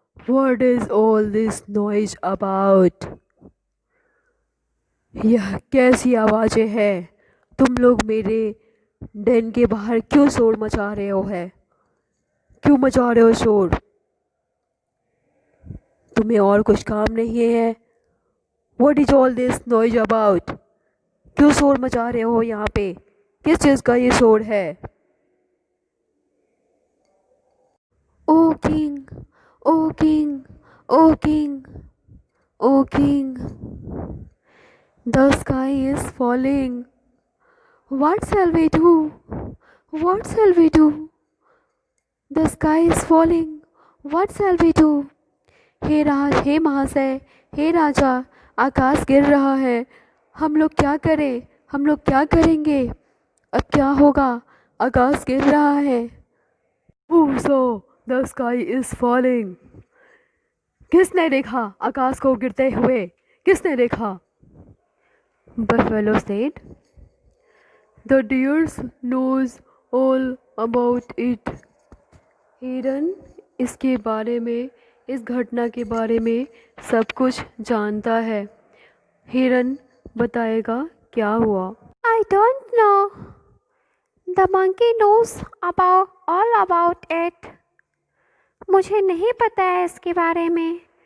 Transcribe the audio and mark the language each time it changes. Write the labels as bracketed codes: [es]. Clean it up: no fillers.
[en] What is all this noise about? [hi] यह कैसी आवाज़ें हैं? तुम लोग मेरे डेन के बाहर क्यों शोर मचा रहे हो है? क्यों मचा रहे हो शोर? तुम्हें और कुछ काम नहीं है? [en] What is all this noise about? [hi] क्यों शोर मचा रहे हो यहाँ पे? किस चीज़ का ये शोर है? [en] Oh king, oh king, oh king, oh king, the sky is falling. What shall we do? What shall we do? The sky is falling. What shall we do? [hi] हे महाशय, हे राजा, आकाश गिर रहा है। हम लोग क्या करें? हम लोग क्या करेंगे? अब क्या होगा? आकाश गिर रहा है। [en] Who saw the sky is falling? [hi] किसने देखा आकाश को गिरते हुए? किसने देखा? [en] Buffalo said, The deer knows all about it. [hi] हिरन इसके बारे में, इस घटना के बारे में सब कुछ जानता है। हिरन बताएगा क्या हुआ। [en] I don't know. The monkey knows all about it. [hi] मुझे नहीं पता है इसके बारे में।